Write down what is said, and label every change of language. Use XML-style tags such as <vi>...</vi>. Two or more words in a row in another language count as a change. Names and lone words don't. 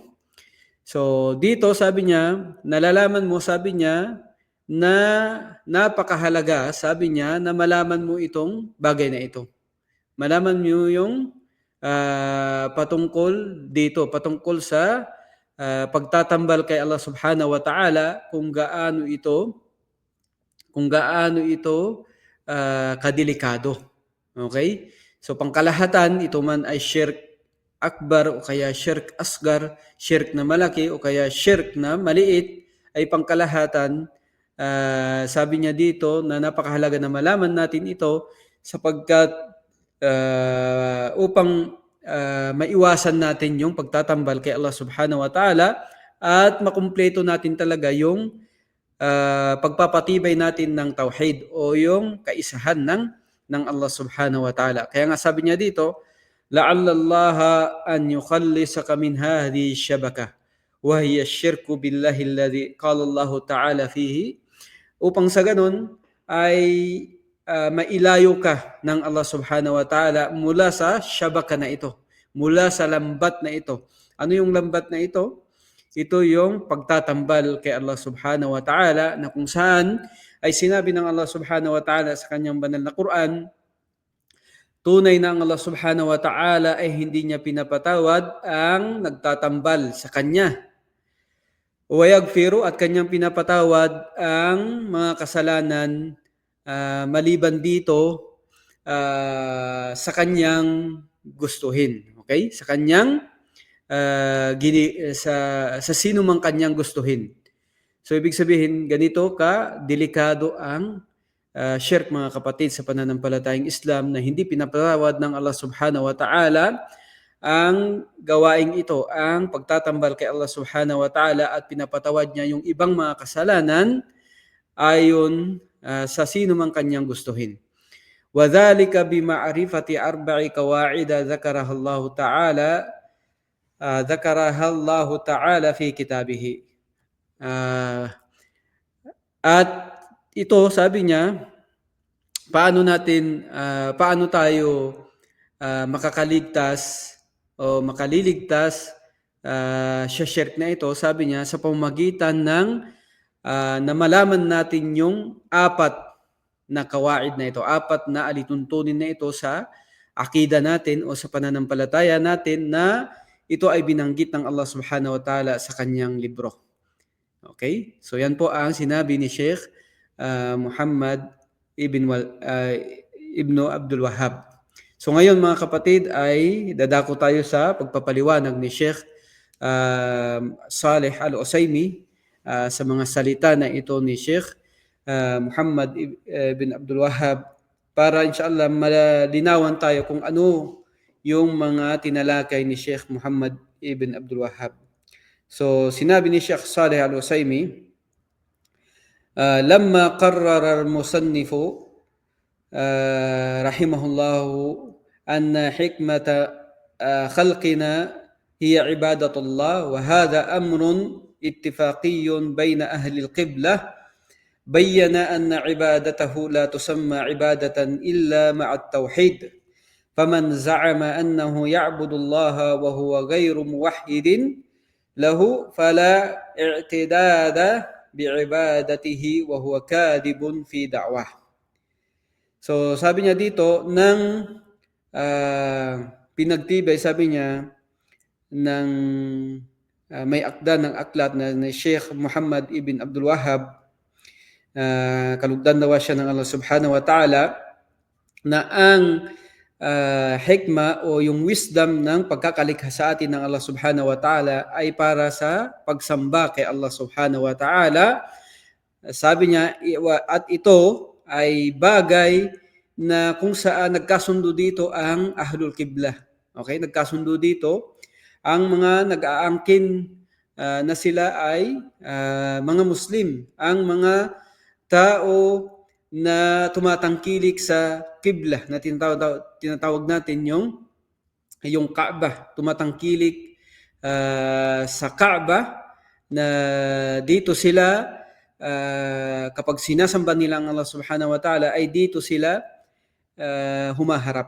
<tl>So dito sabi niya, nalalaman mo, sabi niya, na napakahalaga, sabi niya, na malaman mo itong bagay na ito. Malaman mo yung patungkol dito, patungkol sa pagtatambal kay</tl> <ar>الله سبحانه وتعالى,</ar> <tl>kung gaano ito kadelikado. Okay? So pangkalahatan, ito man ay</tl> <ar>شرك أكبر</ar> <tl>o kaya</tl> <ar>شرك أصغر,</ar> <tl>shirk na malaki o kaya shirk na maliit, ay pangkalahatan, sabi niya dito na napakahalaga na malaman natin ito sapagkat upang maiwasan natin yung pagtatambal kay</tl> <ar>الله سبحانه وتعالى</ar> <tl>at makumpleto natin talaga yung pagpapatibay natin ng tauhid o yung kaisahan ng</tl> <ar>الله سبحانه وتعالى.</ar> <tl>Kaya nga sabi niya dito,</tl> <ar>لَعَلَّ اللَّهَ أَنْ يُخَلِّصَكَ مِنْ هَذِهِ الشَّبَكَةِ وَهِيَ الشِّرْكُ بِاللَّهِ الَّذِي قَالَ اللَّهُ تَعَالَى فِيهِ.</ar> <tl>Upang sa ganun ay mailayo ka ng</tl> <ar>الله سبحانه وتعالى</ar> <tl>mula sa shabaka na ito, mula sa lambat na ito. Ano yung lambat na ito? Ito yung pagtatambal kay</tl> <ar>الله سبحانه وتعالى,</ar> <tl>na kung saan ay sinabi ng</tl> <ar>الله سبحانه وتعالى</ar> <tl>sa kanyang banal na Quran, tunay na ang</tl> <ar>الله سبحانه وتعالى</ar> <tl>ay hindi niya pinapatawad ang nagtatambal sa kanya. Wayagfiru, at kanyang pinapatawad ang mga kasalanan maliban dito sa kanyang gustuhin. Okay? Sa kanyang sa sino mang kanyang gustuhin. So ibig sabihin, ganito ka delikado ang shirk, mga kapatid, sa pananampalatayang Islam, na hindi pinapatawad ng</tl> <ar>الله سبحانه وتعالى</ar> <tl>ang gawaing ito, ang pagtatambal kay</tl> <ar>الله سبحانه وتعالى,</ar> <tl>at pinapatawad niya yung ibang mga kasalanan ayon sa sino mang kanyang gustuhin.</tl> <ar>وَذَلِكَ بِمَعْرِفَةِ أَرْبَعِ قَوَاعِدَ ذَكَرَهَا اللَّهُ تَعَالَى فِي كِتَابِهِ.</ar> <tl>At ito, sabi niya, paano tayo makakaligtas o makaliligtas sa shirk na ito? Sabi niya, sa pamamagitan ng na malaman natin yung apat na kawaid na ito, apat na alituntunin na ito sa akida natin o sa pananampalataya natin, na ito ay binanggit ng</tl> <ar>الله سبحانه وتعالى</ar> <tl>sa kanyang libro. Okay? So yan po ang sinabi ni Sheikh Muhammad Ibn Abdul Wahhab. So ngayon, mga kapatid, ay dadako tayo sa pagpapaliwanag ni Sheikh Saleh Al-Usaimi sa mga salita na ito ni Sheikh Muhammad Ibn Abdul Wahhab, para inshallah malinawan tayo kung ano yung mga tinalakay ni Sheikh Muhammad Ibn Abdul Wahhab. So sinabi ni Sheikh Saleh Al-Usaimi,</tl> <ar>لما قرر المصنف رحمه الله أن حكمة خلقنا هي عبادة الله، وهذا أمر اتفاقي بين أهل القبلة، بين أن عبادته لا تسمى عبادة إلا مع التوحيد، فمن زعم أنه يعبد الله وهو غير موحد له فلا اعتداد بعبادته وهو كاذب في دعوة.</ar> <tl>So sabi niya dito ng pinagtibay, sabi niya ng may akda ng aklat na ni Sheikh Muhammad ibn Abdul Wahhab, kalugdan daw siya ng</tl> <ar>الله سبحانه وتعالى,</ar> <tl>na ang hikma o yung wisdom ng pagkakalikha sa atin ng</tl> <ar>الله سبحانه وتعالى</ar> <tl>ay para sa pagsamba kay</tl> <ar>الله سبحانه وتعالى.</ar> <tl>Sabi niya, at ito ay bagay na kung saan nagkasundo dito ang</tl> <ar>أهل القبلة.</ar> <tl>Okay, nagkasundo dito ang mga nag-aangkin na sila ay mga Muslim, ang mga tao na tumatangkilik sa Qiblah na tinatawag natin yung Kaaba, tumatangkilik sa Kaaba, na dito sila kapag sinasamba nila ang</tl> <ar>الله سبحانه وتعالى</ar> <tl>ay dito sila humaharap.</tl>